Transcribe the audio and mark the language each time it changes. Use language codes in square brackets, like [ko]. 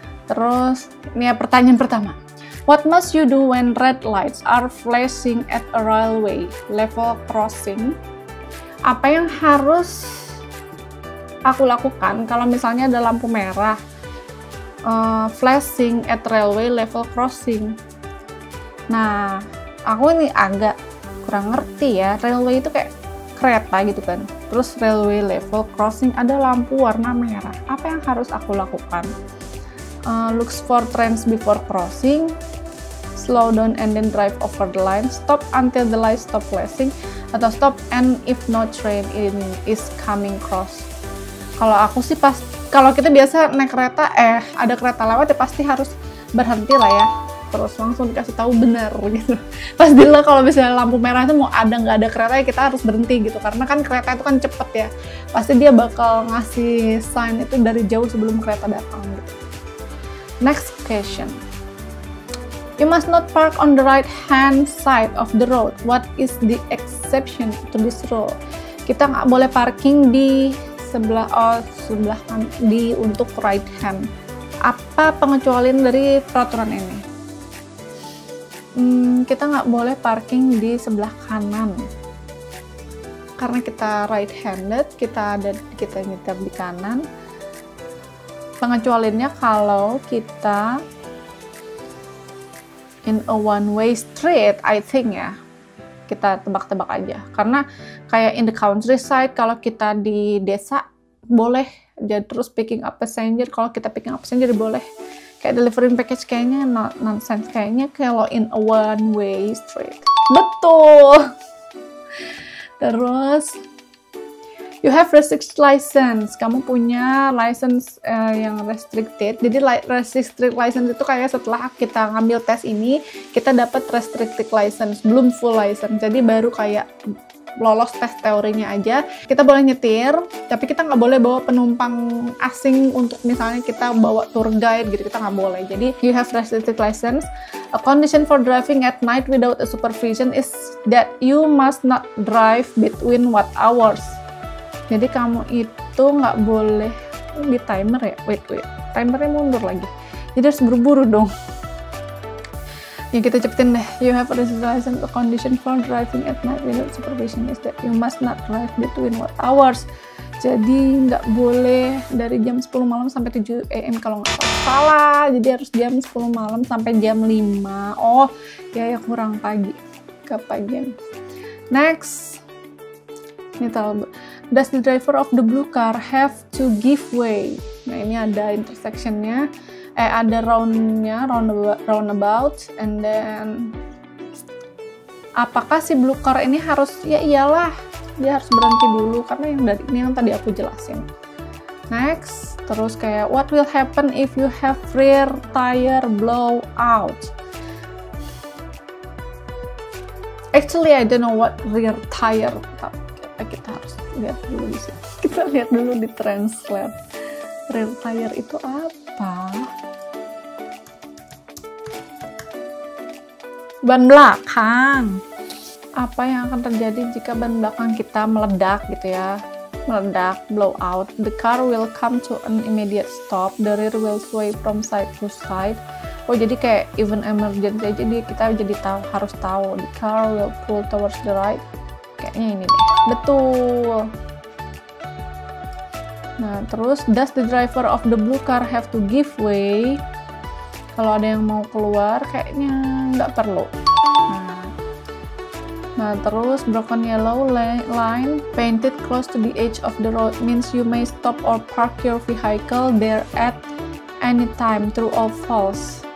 [id] Terus ini ya pertanyaan pertama. [en] What must you do when red lights are flashing at a railway level crossing? [id] Apa yang harus aku lakukan kalau misalnya ada lampu merah [en] flashing at railway level crossing? [id] Nah, aku ini agak kurang ngerti ya. Railway itu kayak kereta gitu kan. Terus railway level crossing ada lampu warna merah. Apa yang harus aku lakukan? [en] Looks for trains before crossing, slow down and then drive over the line, stop until the light stop flashing, atau stop and if no train is coming cross. [id] Kalau aku sih kalau kita biasa naik kereta, ada kereta lewat ya pasti harus berhenti lah ya, terus langsung dikasih tahu benar gitu. Pastilah kalau misalnya lampu merah itu mau ada nggak ada kereta ya kita harus berhenti gitu, karena kan kereta itu kan cepet ya, pasti dia bakal ngasih sign itu dari jauh sebelum kereta datang gitu. [en] Next question. You must not park on the right-hand side of the road. What is the exception to this rule? [id] Kita nggak boleh parking di sebelah kan untuk right hand. Apa pengecualian dari peraturan ini? Kita nggak boleh parking di sebelah kanan. Karena kita right-handed, kita nyetir di kanan. Pengecualiannya kalau kita [en] in a one-way street, I think [id] ya, kita tebak-tebak aja. Karena kayak [en] in the countryside, [id] kalau kita di desa boleh jadi terus [en] picking up passenger. [id] Kalau kita [en] picking up passenger [id] boleh. Kayak [en] delivering package [id] kayaknya nonsense. Kayaknya kalau [en] in a one-way street. [id] Betul. [en] Terus you have restricted license. [id] Kamu punya license yang restricted. Jadi restricted license itu kayak setelah kita ngambil tes ini, kita dapat restricted license, belum full license. Jadi baru kayak lolos tes teorinya aja. Kita boleh nyetir, tapi kita nggak boleh bawa penumpang asing untuk misalnya kita bawa tour guide gitu, kita nggak boleh. [en] Jadi you have restricted license. A condition for driving at night without a supervision is that you must not drive between what hours. [id] Jadi kamu itu nggak boleh di timer ya, wait, timernya mundur lagi. Jadi harus buru-buru dong. Yang kita cepetin deh. [en] You have a license. A condition for driving at night without supervision is that you must not drive between what hours. [id] Jadi nggak boleh dari jam 10 malam sampai 7 AM kalau nggak salah. Jadi harus jam 10 malam sampai jam 5. Oh, ya kurang pagi. Kepagian. Next. Ini terlalu. [en] Does the driver of the blue car have to give way? [id] Nah, ini ada intersectionnya. Ada roundabout, [en] and then [id] apakah si blue car ini harus, ya iyalah, dia harus berhenti dulu karena yang tadi aku jelasin. [en] Next, [id] terus kayak [en] what will happen if you have rear tire blow out? Actually, I don't know what rear tire. [id] Kita harus lihat dulu di sini. Kita lihat dulu di translate. Rear tire itu apa? Ban belakang. Apa yang akan terjadi jika ban belakang kita meledak gitu ya? Meledak, blow out. [en] The car will come to an immediate stop. The rear will sway from side to side. [id] Oh, jadi kayak even emergency aja kita jadi harus tahu. [en] The car will pull towards the right. [id] Kayaknya ini deh. Betul. Nah, terus [en] does the driver of the blue car have to give way? [id] Kalau ada yang mau keluar, kayaknya nggak perlu. Nah, terus [en] broken yellow line painted close to the edge of the road means you may stop or park your vehicle there at any time, true or false.